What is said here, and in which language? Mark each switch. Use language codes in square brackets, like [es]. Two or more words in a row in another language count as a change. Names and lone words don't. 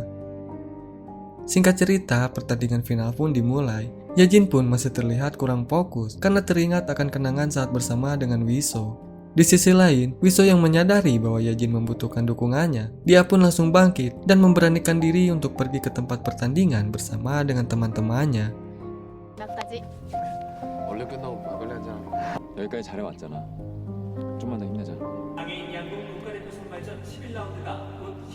[id] Singkat cerita, pertandingan final pun dimulai. Yejin pun masih terlihat kurang fokus karena teringat akan kenangan saat bersama dengan Wiso. Di sisi lain, Wiso yang menyadari bahwa Yejin membutuhkan dukungannya, dia pun langsung bangkit dan memberanikan diri untuk pergi ke tempat pertandingan bersama dengan teman-temannya. [ko] 원래 끝나고 막걸리 한잔 여기까지 잘해왔잖아. 좀만 더 힘내자. 장애인 양궁 국가대표 선발전 11라운드가 곧